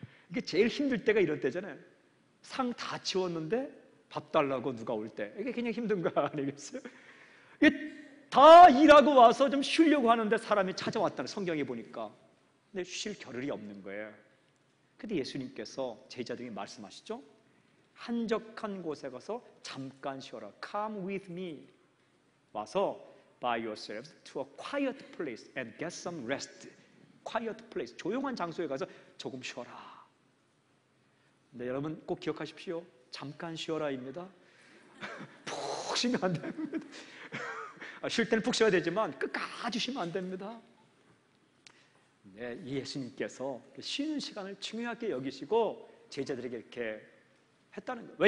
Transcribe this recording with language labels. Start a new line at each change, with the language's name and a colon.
Korean: 이게 제일 힘들 때가 이럴 때잖아요. 상 다 치웠는데 밥 달라고 누가 올 때 이게 그냥 힘든 거 아니겠어요? 이게 다 일하고 와서 좀 쉬려고 하는데 사람이 찾아왔다는 성경에 보니까 근데 쉴 겨를이 없는 거예요. 근데 예수님께서 제자들에게 말씀하시죠. 한적한 곳에 가서 잠깐 쉬어라.
English: Come with me.
Korean: 와서
English: by yourselves to a quiet place and get some rest. Quiet place.
Korean: 조용한 장소에 가서 조금 쉬어라. 근데 여러분 꼭 기억하십시오. 잠깐 쉬어라입니다. 푹 쉬면 안 됩니다. 쉴 때는 푹 쉬어야 되지만 끝까지 쉬면 안 됩니다. 네, 예수님께서 쉬는 시간을 중요하게 여기시고 제자들에게 이렇게 했다는 거예요.